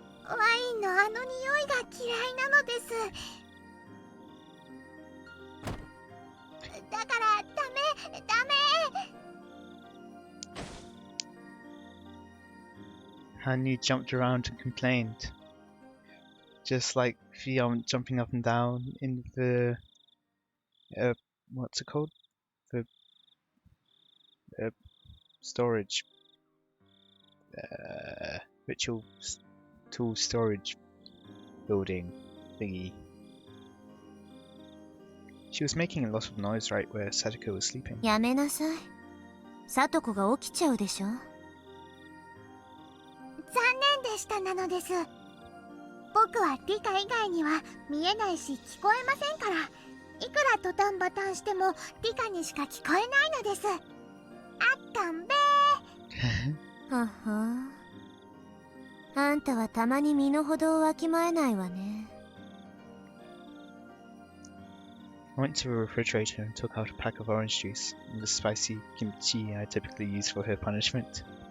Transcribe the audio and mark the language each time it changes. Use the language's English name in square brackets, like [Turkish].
[Japanese] ワインのあの匂いが嫌いなのですだからダメ [English] Hanyu jumped around and complained. Just like the jumping up and down in the what's it called? The storage ritual tool storage building thingy. She was making a lot of noise right where Sadako was sleeping. [Japanese] やめなさいさとこが起きちゃうでしょ残念でしたなのです僕はリカ以外には見えないし聞こえませんからいくらトタンバタンしてもリカにしか聞こえないのですあったんべーははあんたはたまに身の程をわきまえないわね [English] I went to the refrigerator and took out a pack of orange juice and the spicy kimchi I typically use for her punishment.